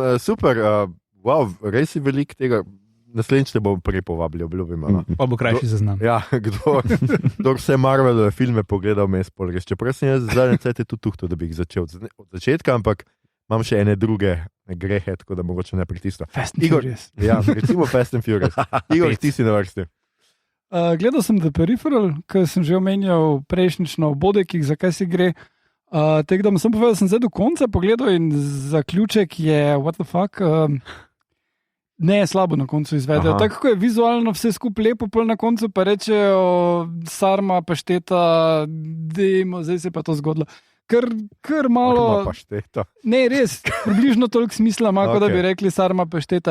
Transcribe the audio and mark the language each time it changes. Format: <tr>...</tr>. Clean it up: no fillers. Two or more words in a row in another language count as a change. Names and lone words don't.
<sl>Super, Wow, res je veliko tega. Naslednjič te bom prej povabil, obljubim. Pa bo krajši seznam. Ja, kdo vse Marvelove filme pogledal, me je spolres. Čeprav sem jaz zadnje cajte tudi tuhto, da bi jih začel od začetka, ampak imam še ene druge grehe, tako da mogoče ne pritisnem. Fast and Furious. Ja, recimo Fast and Furious. Igor, ti si na vrsti. Gledal sem The Peripheral, ker sem že omenjal prejšnjič na obodekih, zakaj si gre. Tako da sem povedal, da sem zdaj do konca pogledal in zaključek je,</sl> <en>what the fuck,</en> <sl>ne je slabo na koncu izvedel. Tako je vizualno vse skupaj lepo, pol na koncu pa rečejo sarma, pašteta, dejmo, zdaj se pa to zgodilo. Kar malo... Sarma, pašteta. Ne, res, približno toliko smisla ima, kot da bi rekli sarma, pašteta.</sl>